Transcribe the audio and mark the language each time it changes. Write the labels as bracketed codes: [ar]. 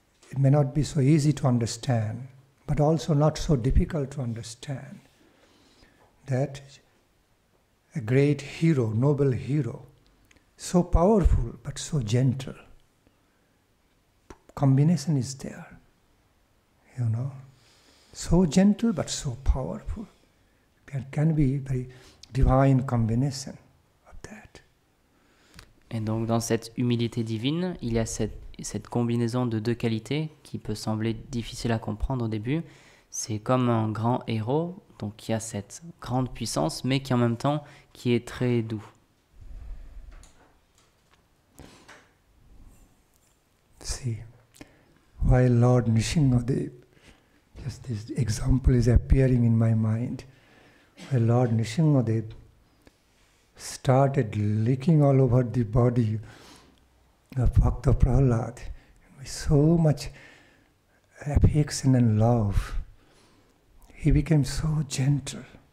[en] It may not be so easy to understand, but also not so difficult to understand that a great hero, noble hero, so powerful but so gentle. Combination is there, so gentle but so powerful. Can be very divine combination of that. [fr] Et donc dans cette humilité divine, il y a cette combinaison de deux qualités qui peut sembler difficile à comprendre au début. C'est comme un grand héros, donc qui a cette grande puissance, mais qui en même temps qui est très doux. [en] See, while Lord Nrsimhadev, just this example is appearing in my mind, while Lord Nrsimhadev started licking all over the body of Bhakta Prahlad with so much affection and love, he became so gentle.